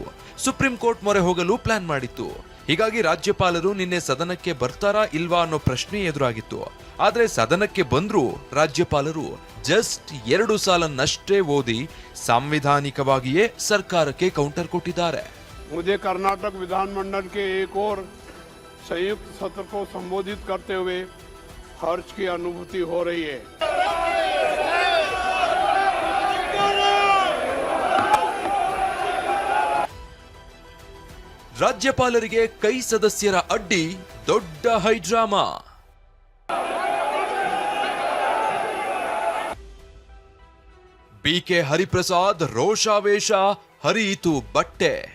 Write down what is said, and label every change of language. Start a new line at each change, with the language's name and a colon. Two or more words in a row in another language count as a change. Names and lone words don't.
Kannada: ಸುಪ್ರೀಂ ಕೋರ್ಟ್ ಮೊರೆ ಹೋಗಲು ಪ್ಲಾನ್ ಮಾಡಿತ್ತು. ಹೀಗಾಗಿ ರಾಜ್ಯಪಾಲರು ನಿನ್ನೆ ಸದನಕ್ಕೆ ಬರ್ತಾರಾ ಇಲ್ವಾ ಅನ್ನೋ ಪ್ರಶ್ನೆ ಎದುರಾಗಿತ್ತು. ಆದ್ರೆ ಸದನಕ್ಕೆ ಬಂದ್ರು ರಾಜ್ಯಪಾಲರು ಜಸ್ಟ್ 2 ಸಾಲನ್ನಷ್ಟೇ ಓದಿ ಸಾಂವಿಧಾನಿಕವಾಗಿಯೇ ಸರ್ಕಾರಕ್ಕೆ ಕೌಂಟರ್ ಕೊಟ್ಟಿದ್ದಾರೆ.
Hindi: मुझे कर्नाटक विधानमंडल के एक और संयुक्त सत्र को संबोधित करते हुए हर्ष की अनुभूति हो रही है।
Kannada: ರಾಜ್ಯಪಾಲರಿಗೆ ಕೈ ಸದಸ್ಯರ ಅಡ್ಡಿ, ದೊಡ್ಡ ಹೈಡ್ರಾಮಾ. ಬಿಕೆ ಹರಿಪ್ರಸಾದ್ ರೋಷಾವೇಶ, ಹರಿಯಿತು ಬಟ್ಟೆ.